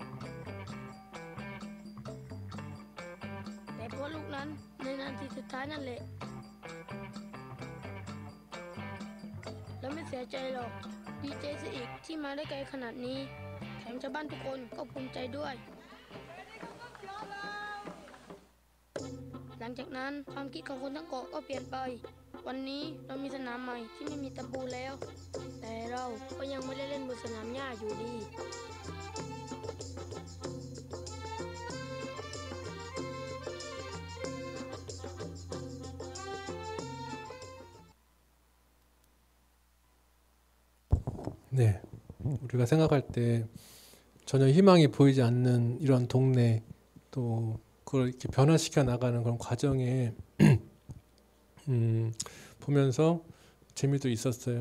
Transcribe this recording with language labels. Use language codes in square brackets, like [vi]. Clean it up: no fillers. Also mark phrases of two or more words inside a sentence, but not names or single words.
[th] แต่เพราะลูกนั้นในนาทีสุดท้ายนั่นแหละเราไม่เสียใจหรอกดีใจซะอีกที่มาได้ไกลขนาดนี้แถมชาวบ้านทุกคนก็ภูมิใจด้วยหลังจากนั้นความคิดของคนทั้งเกาะก็เปลี่ยนไปวันนี้เรามีสนามใหม่ที่ไม่มีตะปูแล้ว แต่เราก็ยังไม่ได้เล่นบนสนามหญ้าอยู่ดี [ko] 네, 우리가 생각할 때 전혀 희망이 보이지 않는 이런 동네 또 그걸 이렇게 변화시켜 나가는 그런 과정에 보면서 재미도 있었어요.